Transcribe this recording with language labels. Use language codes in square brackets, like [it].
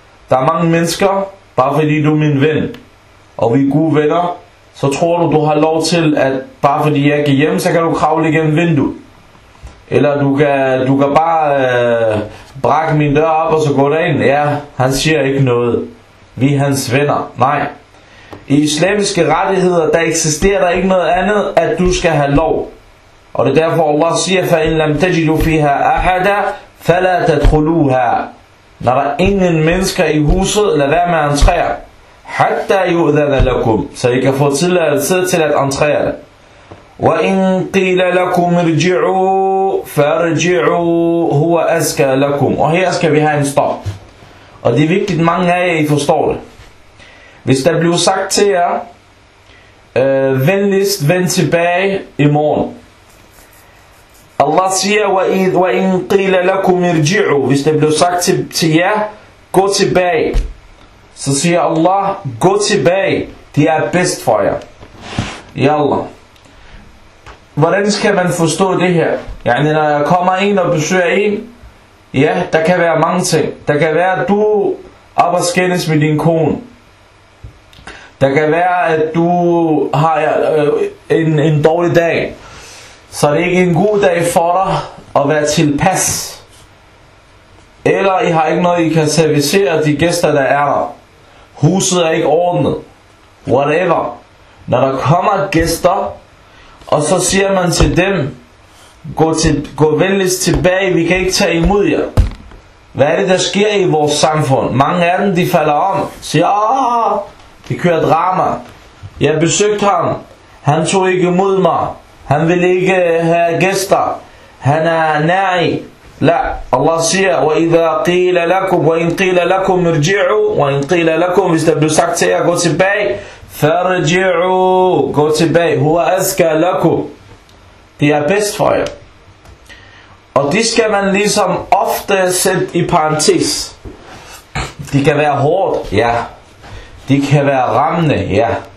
[da] Der er mange mennesker, bare fordi du er min ven, og vi er gode venner, så tror du, du har lov til, at bare fordi jeg ikke er hjemme, så kan du kravle igennem vinduet. Eller du kan bare brække min dør op, og så går der ind. Ja, han siger ikke noget. Vi er hans venner. Nej. I islamiske rettigheder, der eksisterer der ikke noget andet, at du skal have lov. Og det er derfor Allah siger: [ar] فَإِنْ لَمْ تَجِدُوا فِيهَا أَحَدًا فَلَا تَدْخُلُوهَا. [da] Når der er ingen mennesker i huset, lad være med at entrere. [ar] حَتَّى يُؤْذَنَ لَكُمْ. [da] Så I kan få tilladelse til at entrere det. [ar] وَإِنْ قِيلَ لَكُمْ ارْجِعُوا فَارْجِعُوا هُوَ أَزْكَى لَكُمْ. [da] Og her skal vi have en stop. Og Og det er vigtigt, mange af jer, I forstår det. Hvis der bliver sagt til jer, venligst vend tilbage i morgen. Allah siger, [ar] وَإِنْ قِيلَ لَكُمْ اِرْجِعُوا. [da] Hvis der bliver sagt til jer, gå tilbage. Så siger Allah, gå tilbage. Det er bedst for jer. Yalla. Hvordan skal man forstå det her? Yani, når jeg kommer ind og besøger en, ja, der kan være mange ting. Der kan være, at du op og skændes med din kone. Der kan være, at du har en dårlig dag. Så det er ikke en god dag for dig at være tilpas. Eller I har ikke noget, I kan servicere de gæster, der er der. Huset er ikke ordnet. Whatever. Når der kommer gæster, og så siger man til dem, gå venligst tilbage, vi kan ikke tage imod jer. Hvad er det, der sker i vores samfund? Mange af dem, de falder om. Siger, aah, de kører drama. Jeg besøgte ham. Han tog ikke imod mig. Han vil ikke have gæster. Han er næri. La, Allah siger, [ar] وَإِذَا قِيلَ لَكُمْ وَإِنْ قِيلَ لَكُمْ ارْجِعُوا وَإِنْ قِيلَ لَكُمْ. [da] Hvis der bliver sagt til jer, gå tilbage. [ar] فَرْجِعُوا. [da] Gå tilbage. [ar] هُوَ أَزْكَى لَكُمْ. [da] Det er bedst for jer. Og det skal man ligesom ofte sætte i parentes. Det kan være hårdt, ja. Det kan være rammende, ja.